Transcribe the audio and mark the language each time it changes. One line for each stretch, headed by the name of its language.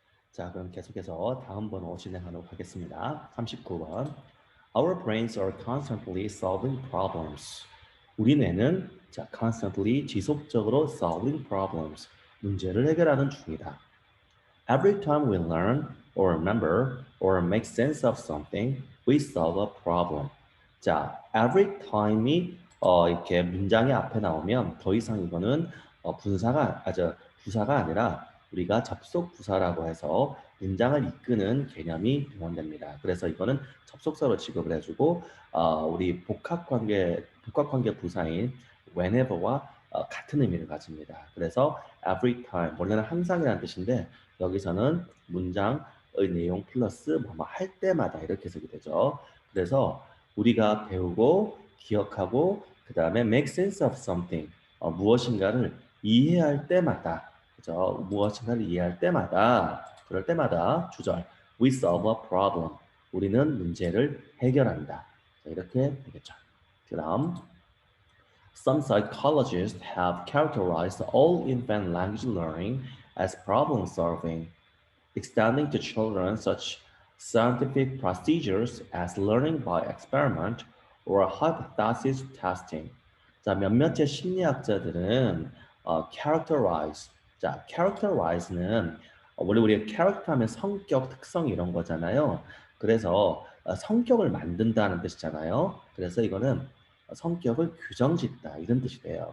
Korean: 자, 그럼 계속해서 다음 번호 진행하도록 하겠습니다. 39번.
English: Our brains are constantly solving problems.
Korean: 우리 뇌는 constantly 지속적으로
English: solving problems.
Korean: 문제를 해결하는 중이다.
English: Every time we learn or remember or make sense of something, we solve a problem.
Korean: 자,
English: every time
Korean: 이 이렇게 문장의 앞에 나오면 더 이상 이거는 부사가 아니라 우리가 접속 부사라고 해서 문장을 이끄는 개념이 동원됩니다. 그래서 이거는 접속사로 취급을 해주고 우리 복합관계 부사인 whenever와 같은 의미를 가집니다. 그래서 every time 원래는 항상이라는 뜻인데 여기서는 문장의 내용 플러스 뭐뭐 할 때마다 이렇게 해석이 되죠. 그래서 우리가 배우고 기억하고 그 다음에
English: make sense of something
Korean: 무엇인가를 이해할 때마다 그죠? 무엇인가를 이해할 때마다 그럴 때마다 주절
English: we solve a problem
Korean: 우리는 문제를 해결한다. 자, 이렇게 되겠죠.
English: 그다음 Some psychologists have characterized all infant language learning as problem solving, extending to children such scientific procedures as learning by experiment or hypothesis testing.
Korean: 자, 몇몇의 심리학자들은 characterize, characterize는 원래 우리가 character 하면 성격, 특성 이런 거잖아요. 그래서 성격을 만든다는 뜻이잖아요. 그래서 이거는 성격을 규정짓다 이런 뜻이 돼요.